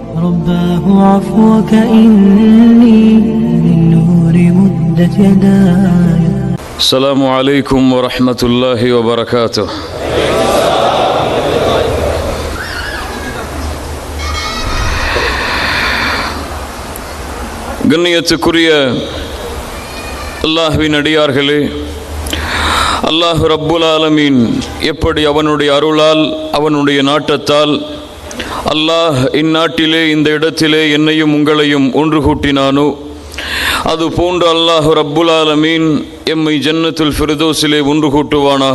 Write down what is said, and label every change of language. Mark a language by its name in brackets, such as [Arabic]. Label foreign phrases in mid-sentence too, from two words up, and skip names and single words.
[Arabic] رباه عفوك إني من نور مدت يداي. السلام عليكم ورحمة الله وبركاته. [Tamil] கண்ணியத்துக்குரிய அல்லாஹ்வின் அடியார்களே, [Arabic] الله رب العالمين [Tamil] எப்படி அவனுடைய அருளால் அவனுடைய நாட்டத்தால் அல்லாஹ் இந்நாட்டிலே இந்த இடத்திலே என்னையும் உங்களையும் ஒன்று கூட்டினானோ, அதுபோன்று [Arabic] الله رب العالمين [Tamil] எம்மை ஜன்னத்துல் ஃபிர்தௌஸிலே ஒன்று கூட்டுவானாக.